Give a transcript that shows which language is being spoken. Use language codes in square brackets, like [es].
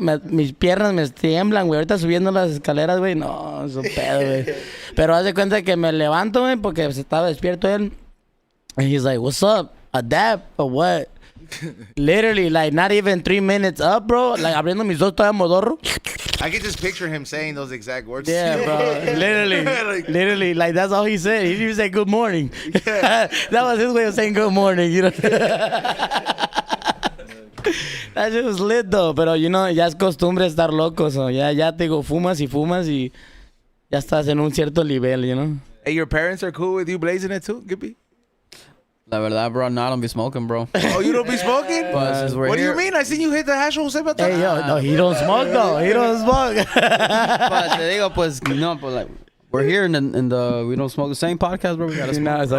[es] Mis piernas me tiemblan, güey. Ahorita subiendo las escaleras, güey. No, es un pedo, güey. Pero haz de cuenta que me levanto, güey, porque estaba despierto él. [en] And he's like, what's up? A dab or what? Literally, like, not even 3 minutes up, bro. [es] Like, abriendo mis dos todavía modorro. [en] I can just picture him saying those exact words. Yeah, bro. Literally, like, that's all he said. He didn't even say good morning. That was his way of saying good morning, That shit was lit, though. [es] Pero, ya es costumbre estar loco. So, ya te digo, fumas y ya estás en un cierto nivel, [en] Hey, your parents are cool with you blazing it too, Gippy? [es] La verdad, [en] bro, no, I don't be smoking, bro. Oh, you don't be smoking? What do you mean? I seen you hit the hash Jose Batal. Hey, yo, no, he don't smoke, though. He don't smoke. But [es] te digo, pues, no, [en] but like, we're here in the We Don't Smoke the Same podcast, bro. We gotta smoke.